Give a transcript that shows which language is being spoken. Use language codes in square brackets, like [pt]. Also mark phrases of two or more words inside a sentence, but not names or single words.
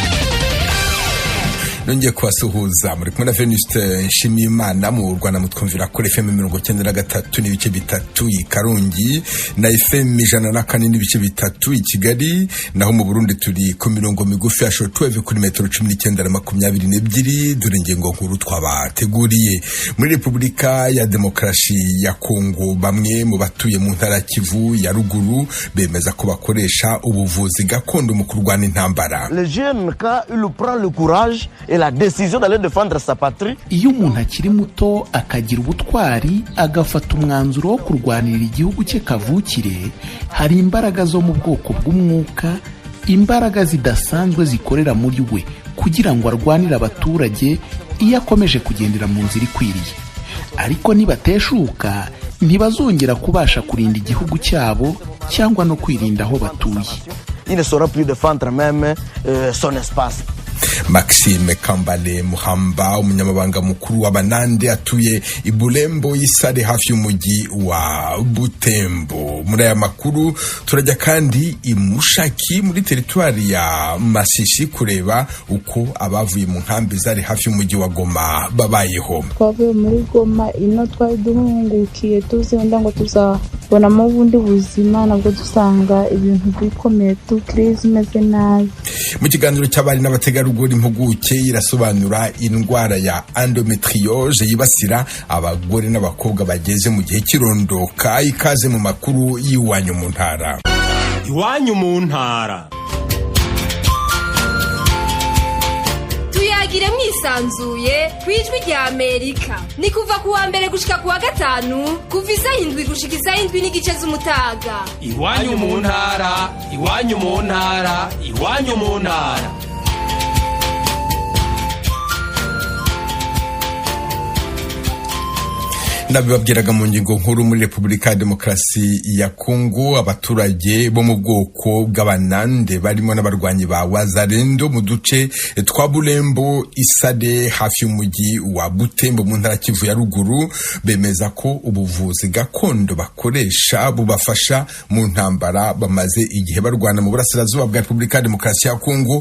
[rw] Nongeye kubasuhuza muri kumwe na Venuste Nshimiyimana mu Rwanda mutwumvira kuri FM 93 n'ibice bitatu i Karongi na FM 104 n'ibice bitatu i Kigali, naho mu Burundi turi ku mirongo migufi ya shortwave kuri metero 19 na 22. Dore ingingo nkuru twabateguriye. Muri Repubulika ya Demokarasi ya Kongo, bamwe mu batuye mu ntara Kivu ya ruguru bemeza ko bakoresha ubuvuzi gakondo mu kurwana intambara. [fr] Le jeune quand il prend le courage et la décision d'aller défendre sa patrie. [rw] Iyo umuntu akiri muto akagira ubutwari agafata umwanzuro wo kurwanira igihugu cye kavukire, hari imbaraga zo mu bwoko bw'umwuka, imbaraga zidasanzwe zikorera muri we kugira ngo arwanire abaturage iyo akomeje kugendera mu nzira ikwiriye. Ariko nibateshuka ntibazongera kubasha kurinda igihugu cyabo cyangwa no kwirinda aho batuye. [fr] Il ne saura plus défendre même son espace. [rw] Maxime Kambale Muhamba, umunyamabanga mukuru w'Abanande atuye i Bulembo Isare hafi y'umujyi wa Butembo. Muri aya makuru turajya kandi i Mushaki muri teritwari ya Masisi kureba uko abavuye mu nkambi zari hafi y'umujyi wa Goma babayeho. Twavuye muri Goma ino twari duhungukiye tuzenda ngo tuzabonamo ubundi buzima, nabwo dusanga ibintu bikomeye tukiriza imeze nabi. Mu kiganiro cy'abari n'abategarugori impuguke irasobanura indwara ya endometriose yibasira abagore n'abakobwa bageze mu gihe cy'irondoka. Ikaze mu makuru y'iwanyu mu ntara. Iwanyu mu ntara. [rn] Tuyagire mwisanzuye kwijwi rya Amerika. Ni kuva kuwa mbere gushika kuwa gatanu, kuva isaha 7 gushika isaha 7 n'igice z'umutaga. [rw] Iwanyu mu ntara, iwanyu mu ntara, iwanyu mu ntara. Nabibabwiraga mu ngingo nkuru. Muri Repubulika ya Demokarasi ya Kongo, abaturage bo mu bwoko bw'Abanande barimo n'abarwanyi ba Wazalendo mu duce twa Bulembo Isade hafi y'umujyi wa Butembo mu ntara Kivu ya ruguru bemeza ko ubuvuzi gakondo bakoresha bubafasha mu ntambara bamaze igihe barwana mu burasirazuba bwa Repubulika ya Demokarasi ya Kongo.